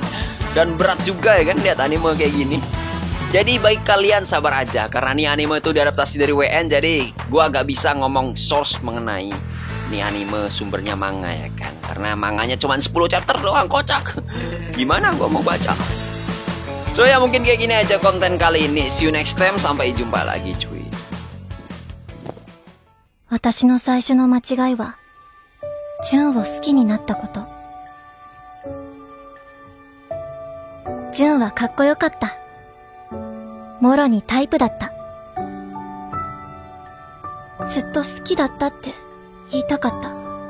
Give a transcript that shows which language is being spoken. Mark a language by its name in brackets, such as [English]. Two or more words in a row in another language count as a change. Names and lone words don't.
[Indonesian] Dan berat juga ya kan lihat anime kayak gini. Jadi bagi kalian sabar aja, karena nih anime itu diadaptasi dari WN, jadi gua agak bisa ngomong source mengenai nih anime sumbernya manga ya kan. Karena manganya cuma 10 chapter doang, kocak. Gimana gua mau baca? So ya mungkin kayak gini aja konten kali ini. [English] See you next time, [Indonesian] sampai jumpa lagi cuy. [Japanese] 私の最初の間違いは、ジュンを好きになったこと。ジュンはかっこよかった。もろにタイプだった。ずっと好きだったって言いたかった。